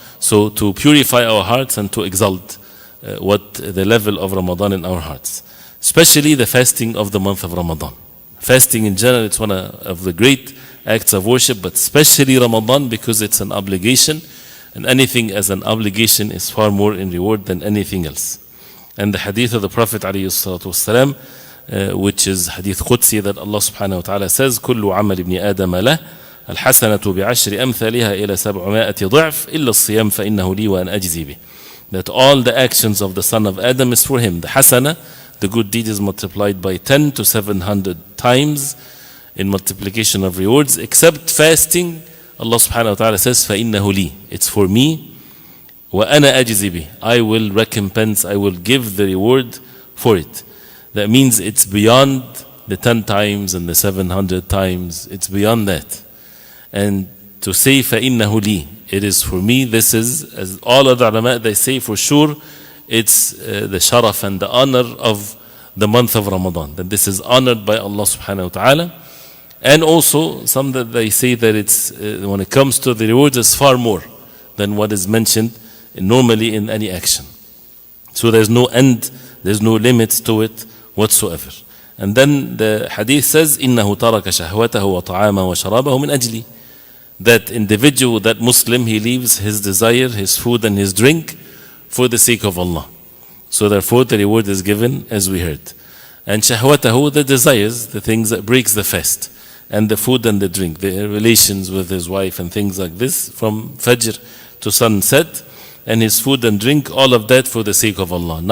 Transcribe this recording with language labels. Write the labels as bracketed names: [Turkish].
[English] So to purify our hearts and to exalt what the level of Ramadan in our hearts, especially the fasting of the month of Ramadan. Fasting in general, it's one of the great acts of worship, but especially Ramadan because it's an obligation, and anything as an obligation is far more in reward than anything else. And the hadith of the Prophet ﷺ, which is hadith Qudsi, that Allah subhanahu wa ta'ala says, [Arabic] كل عمل ابن آدم له الحسنة بعشر أمثالها إلى 700 ضعف إلا الصيام فإنه لي وأنا أجزي به. [English] That all the actions of the son of Adam is for him. The hasana, the good deed, is multiplied by 10 to 700 times in multiplication of rewards, except fasting. Allah subhanahu wa ta'ala says, [Arabic] فَإِنَّهُ لِي, [English] it's for me, [Arabic] وَأَنَا أَجْزِي بِهِ, [English] I will recompense, I will give the reward for it. That means it's beyond the 10 times and the 700 times, it's beyond that. And to say [Arabic] فَإِنَّهُ لِي, [English] it is for me, this is, as all other ulama, they say for sure, it's the sharaf and the honor of the month of Ramadan, that this is honored by Allah subhanahu wa ta'ala. And also some that they say that it's when it comes to the rewards, it's far more than what is mentioned normally in any action. So there's no end, there's no limits to it whatsoever. And then the hadith says, [Arabic] إِنَّهُ تَرَكَ شَهْوَتَهُ وَطَعَامَهُ وَشَرَابَهُ مِنْ أَجْلِي. [English] That individual, that Muslim, he leaves his desire, his food and his drink for the sake of Allah. So therefore the reward is given as we heard. And shahwatahu, the desires, the things that breaks the fast, and the food and the drink, the relations with his wife and things like this, from Fajr to sunset, and his food and drink, all of that for the sake of Allah.